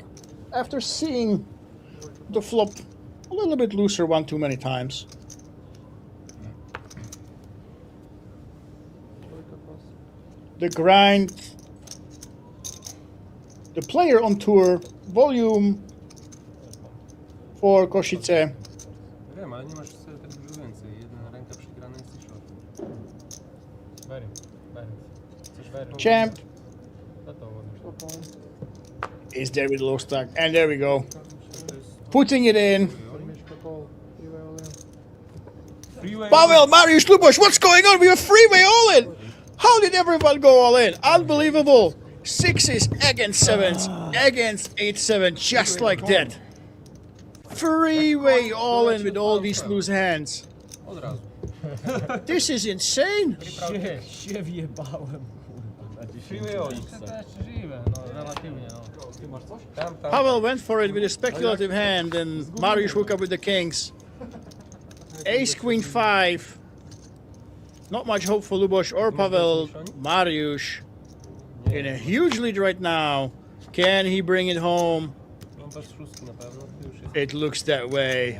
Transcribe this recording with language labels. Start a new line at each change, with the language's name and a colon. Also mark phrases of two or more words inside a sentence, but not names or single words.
English: After seeing the flop a little bit looser one too many times. The grind. The player on tour, volume for Košice.
Polish: Wiem, ale nie masz sobie tak dużo więcej. Jedna ręka przegrana jest i short.
Slovak: Verím. Chceš veriť?
English: Champ
Slovak: Toto hovorím.
English: is there with low stack, and there we go. Putting it in. Pavel, Mariusz, Luboš, what's going on? We were freeway all in. How did everyone go all in? Unbelievable. Sixes against sevens, against 8-7, just like that. Freeway all in with all these loose hands. This is insane.
Polish: Się wjebałem.
English: Freeway all in.
Slovak: To ešte živé, no relatívne, no.
Polish: Ty masz coś?
English: Pavel went for it with a speculative hand, and Mariusz woke up with the kings. Ace, Queen, 5. Not much hope for Luboš or Pavel. Mariusz in a huge lead right now. Can he bring it home? It looks that way.